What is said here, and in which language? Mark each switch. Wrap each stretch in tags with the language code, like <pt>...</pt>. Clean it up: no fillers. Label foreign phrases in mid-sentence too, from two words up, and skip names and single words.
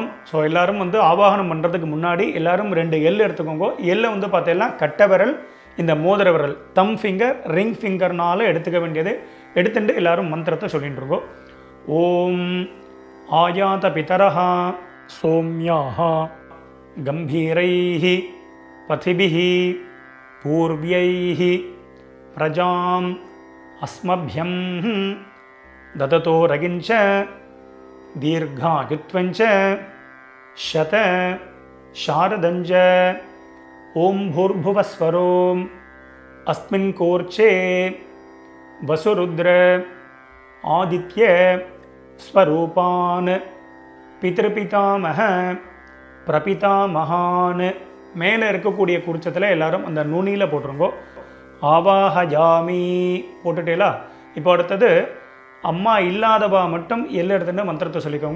<ta>ஸோ எல்லோரும் வந்து ஆவாகனம் பண்ணுறதுக்கு முன்னாடி எல்லோரும் 2 எள் எடுத்துக்கோங்க. எள்ளை வந்து பார்த்தீங்கன்னா கட்டை விரல், இந்த மோதிர விரல்,</ta> <en>thumb finger, ring fingerனால</en> <ta>எடுத்துக்க வேண்டியது. எடுத்துட்டு எல்லோரும் மந்திரத்தை சொல்லிட்டு இருக்கோம்.</ta> <sa>ॐ आयात पितरः सौम्याः गम्भीरैः पथिभिः पूर्व्यैः प्रजाम् अस्मभ्यं ददतो रगिञ्च दीर्घायुत्वञ्च शत शारदञ्च ॐ भूर्भुवस्वरोम् अस्मिन् कोर्चे वसुरुद्र आदित्य स्वरूपान् पितृपितामहप्रपितामहान्.</sa> <ta>மேலே இருக்கக்கூடிய குறிச்சத்தில் எல்லாரும் அந்த நுனியில் போட்டுருங்கோ. ஆவாஹயாமி போட்டுட்டேலா. இப்போ அடுத்தது அம்மா இல்லாதவா மட்டும் எல்லை எடுத்துட்டு மந்திரத்தை சொல்லிக்கோங்க.</ta>